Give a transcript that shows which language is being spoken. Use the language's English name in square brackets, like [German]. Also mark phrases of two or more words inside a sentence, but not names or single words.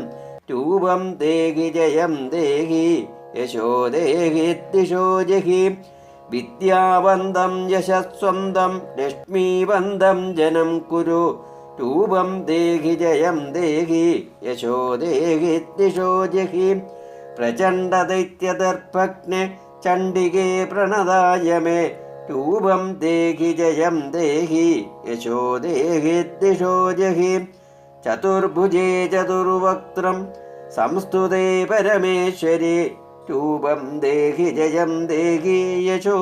[Sanskrit] रूपं देहि जयं देहि यशो देहि दिशो जहि। विद्यावन्तं यशस्वन्तं लक्ष्मीवन्तं जनं कुरु। रूपं देहि जयं देहि यशो देहि दिशो जहि। പ്രചണ്ഡദൈത്യദർഭഗ്നെ ചണ്ഡികേ പ്രണതായ മേ രൂപം ദേഹി ജയം ദേഹി യശോ ദേഹി ദിശോ ജഹി ചതുർഭുജേ ചതുർവക്ത്രം സംസ്തുതേ പരമേശ്വരി രൂപം ദേഹി ജയം ദേഹി യശോ